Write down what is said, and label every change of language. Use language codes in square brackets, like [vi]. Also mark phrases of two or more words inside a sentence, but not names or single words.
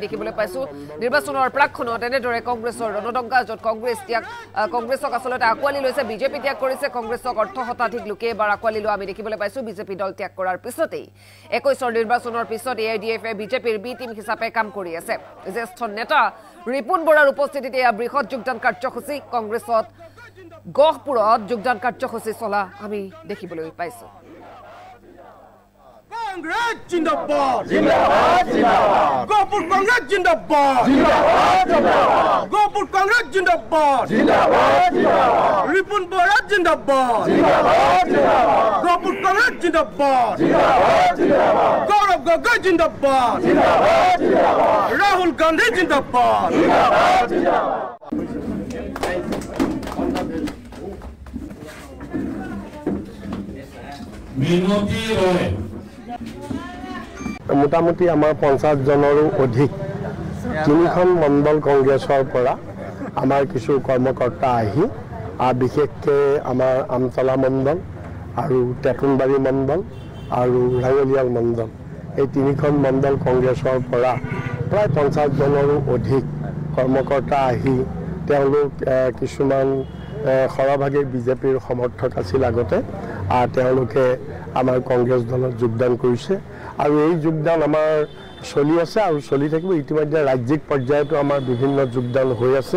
[as] দেখিবলৈ পাইছো নিৰ্বাচনৰ প্ৰাকখনত এনেদৰে কংগ্ৰেছৰ ৰণদংকা য'ত কংগ্ৰেছক আচলতে আঁকোৱালি লৈছে বিজেপি ত্যাগ কৰিছে কংগ্ৰেছক অৰ্ধ শতাধিক লোকে এবাৰ আঁকোৱালি লোৱা আমি দেখিবলৈ পাইছো বিজেপি দল ত্যাগ কৰাৰ পিছতেই 21 নিৰ্বাচনৰ পিছত AIDF বিজেপিৰ বি টিম হিচাপে কাম কৰি আছে জ্যেষ্ঠ নেতা ৰিপুন বৰাৰ উপস্থিতিতে বৃহৎ যোগদান কাৰ্যসূচী কংগ্ৰেছত গহপুৰত যোগদান কাৰ্যসূচী চলা আমি দেখিবলৈ পাইছো [hi] कांग्रेस जिंदाबाद जिंदाबाद जिंदाबाद गोपुर कांग्रेस जिंदाबाद जिंदाबाद जिंदाबाद गोपुर कांग्रेस जिंदाबाद जिंदाबाद जिंदाबाद रिपुन बोरा जिंदाबाद जिंदाबाद जिंदाबाद गोपुर कांग्रेस जिंदाबाद जिंदाबाद जिंदाबाद गौरव गोगोई जिंदाबाद जिंदाबाद जिंदाबाद राहुल गांधी जिंदाबाद जिंदाबाद जिंदाबाद [as] Minoti Roy মোটামুটি আমাৰ 50 জনৰো অধিক তিনিখন মণ্ডল কংগ্ৰেছৰ পৰা আমাৰ কিছু কৰ্মকৰ্তা আহি বিশেষকৈ আমাৰ আমতলা মণ্ডল আৰু টেকুনবাৰী মণ্ডল আৰু ৰাঙলিয়াল মণ্ডল এই তিনিখন মণ্ডল কংগ্ৰেছৰ পৰা প্ৰায় 50 জনৰো অধিক কৰ্মকৰ্তা আহি তেওঁলোক কিছুমান সৰহভাগে বিজেপিৰ সমৰ্থক আছিল আগতে তেওঁলোকে আমাৰ কংগ্ৰেছ দলত যোগদান কৰিছে আৰু এই যোগদান আমাৰ চলি আছে আৰু চলি থাকিব ইতিমধ্যে ৰাজ্যিক পৰ্যায়তো আমাৰ বিভিন্ন যোগদান হৈ আছে